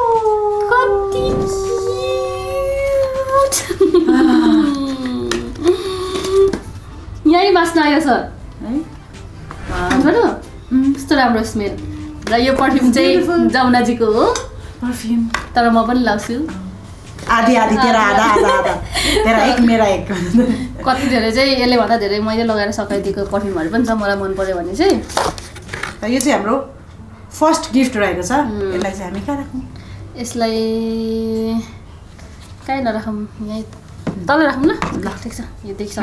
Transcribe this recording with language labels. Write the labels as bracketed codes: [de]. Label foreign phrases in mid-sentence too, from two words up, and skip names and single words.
[ne] कति यही बास्न आइरहेछ है कस्तो राम्रो स्मेल र यो परफ्युम चाहिँ जमुनाजीको हो परफ्युम तर म पनि लाउँछु [hi] आधी आधी तेरा आधा आधा आधा तेरा एक मेरा एक [ne] कति धेरै चाहिँ यसले भन्दा धेरै मैले लगाएर सकाइदिएको परफ्युमहरू पनि छ मलाई मन पर्यो भने चाहिँ यो चाहिँ हाम्रो [en] first gift [ne] रहेको छ यसलाई चाहिँ हामी कहाँ राखौँ यसलाई कहीँ नराखौँ यहीँ तल राखौँ ल ल ठिक छ यो देखिसक्नु